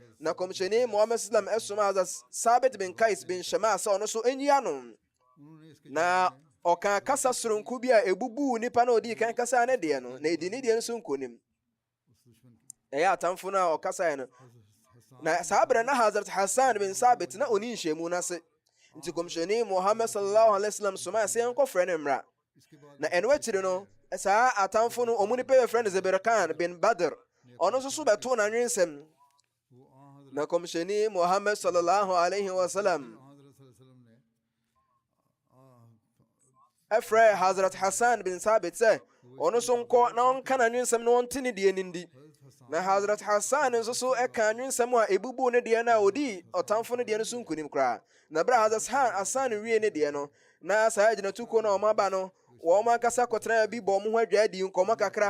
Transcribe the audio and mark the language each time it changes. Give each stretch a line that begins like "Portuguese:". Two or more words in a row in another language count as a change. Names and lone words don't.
Akan: Na kɔmhyɛni Muhammad sallam ɛsoma Hazrat Sabit bin Kais bin Shamaa sɛ ɔno so ɛnyi ano. Na ɔka kasa soronko bi a ɛbubuu nipa na ɔdii kan kasa ne deɛ no na ɛdi ne deɛ nso nkonim. Ɛyɛ atamfo no a ɔkasae no. Na saa berɛ na Hazrat Hassan bin Sabit na ɔni nhyɛmu no ase. Nti kɔmhyɛni Muhammad
Arabic: صلى الله عليه وسلم
Akan: soma sɛ yɛnkɔfrɛ no mmra. Na ɛno akyiri no saa atamfo no ɔmo nipa yɛfrɛ no Zebirkan bin Badr ɔno nso so bɛtoo n'anwensɛm. Na kɔmhyɛni Muhammad
Arabic: صلى الله عليه وسلم
Akan: ɛfrɛ Hazrat Hassan bin Sabit sɛ ɔno so nkɔ na ɔnka n'anwensɛm na ɔnte ne deɛ no ndi. Na Hazrat Hassan nso so ɛka anwensɛm a ɛbubuu ne deɛ no a ɔdii ɔtamfo no deɛ no so nkonim koraa. Na berɛ a Hazrat Hassan wie ne deɛ no na saa agyinatukuo na ɔmo aba no wɔn akasa kɔtena bi bɔ ɔmo ho adwa adi nkɔmmɔ kakra.